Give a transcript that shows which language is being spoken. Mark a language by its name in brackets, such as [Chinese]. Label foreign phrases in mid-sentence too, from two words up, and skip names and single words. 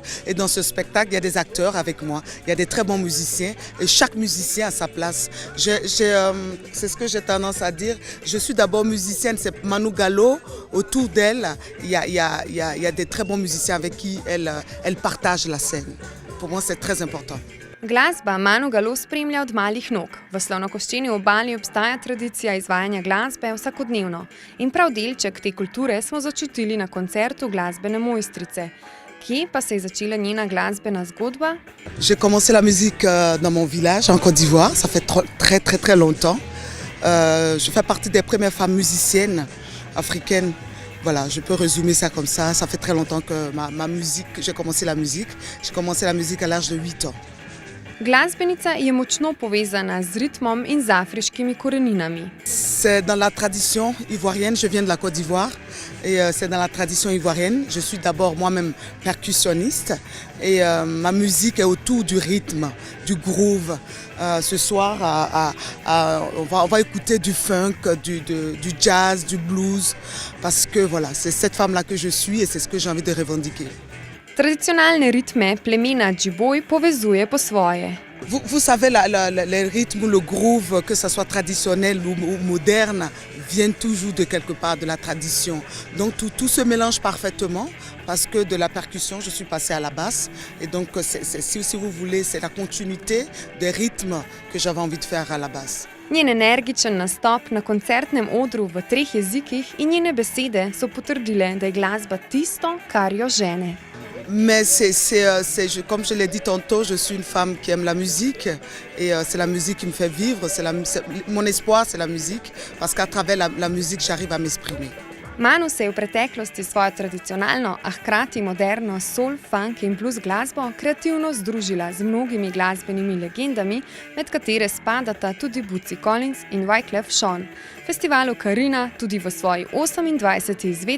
[French] Et dans ce spectacle, il y a des acteurs avec moi. Il y a des très bons musiciens. Et chaque musicien a sa place. C'est ce que j'ai tendance à dire. Je suis d'abord musicienne, c'est Manu Galo. Autour d'elle, il y a des très bons musiciens avec qui elle partage la scène. Pour moi, c'est très important. [Slovenian] Glasba Manu Galo spremlja od malih nog. V slonokoščeni obali obstaja tradicija izvajanja glasbe vsakodnevno. In prav delček te kulture smo začutili na koncertu glasbene mojstrice. Kje pa se je začela njena glasbena zgodba? [French] J'ai commencé la musique dans mon village, en Côte d'Ivoire. Ça fait très longtemps. Je fais partie des premières femmes musiciennes africaines. Voilà, je peux résumer ça comme ça. Ça fait très longtemps que ma musique, j'ai commencé la musique. J'ai commencé la musique à l'âge de 8 ans. [Slovenian] Glasbenica je močno povezana z ritmom in z afriškimi koreninami. [French] C'est dans la tradition ivoirienne, je viens de la Côte d'Ivoire et c'est dans la tradition ivoirienne. Je suis d'abord moi-même percussionniste et ma musique est autour du rythme, du groove. Ce soir, on va écouter du funk, du jazz, du blues parce que voilà, c'est cette femme-là que je suis et c'est ce que j'ai envie de revendiquer. [Slovenian] Tradicionalne ritme plemena Djibouj povezuje po svoje. [French] Vous savez, les rythmes, le groove, que ce soit traditionnel ou moderne, viennent toujours de quelque part de la tradition. Donc tout se mélange parfaitement parce que de la percussion, je suis passée à la basse. Et donc, si vous voulez, c'est la continuité des rythmes que j'avais envie de faire à la basse. [Slovenian] Njen energičen nastop na koncertnem odru v 3 jezikih in njene besede so potrdile, da je glasba tisto, kar jo žene. [French] Mais comme je l'ai dit tantôt, je suis une femme qui aime la musique et c'est la musique qui me fait vivre. Mon espoir, c'est la musique parce qu'à travers la musique, j'arrive à m'exprimer. [Slovenian] Manu se je v preteklosti svojo tradicionalno, a hkrati moderno soul, funk in blues glasbo kreativno združila z mnogimi glasbenimi legendami, med katere spadata tudi Bootsy Collins in Wyclef Jean. Festival Ocarina tudi v svoji 28.